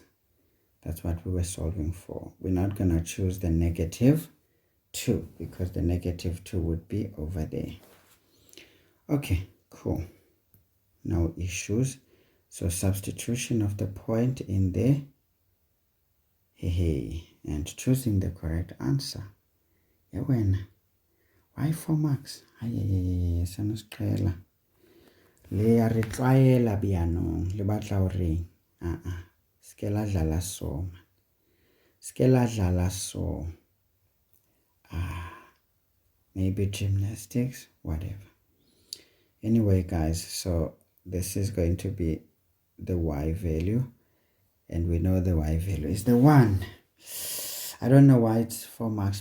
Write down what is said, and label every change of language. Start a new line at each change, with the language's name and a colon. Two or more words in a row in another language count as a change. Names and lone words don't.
English: That's what we were solving for. We're not going to choose the negative 2 because the negative 2 would be over there. Okay, cool. No issues. So substitution of the point in there. And choosing the correct answer. Yeah, when? Why 4 marks? Sanusqela.
Southern Sotho: Le a re tlwaela bianong le batla o reng? Ske la dlala so. Ske la dlala so.
English: Maybe gymnastics, whatever. Anyway, guys, so this is going to be the y value, and we know the y value is the 1. I don't know why it's 4 marks.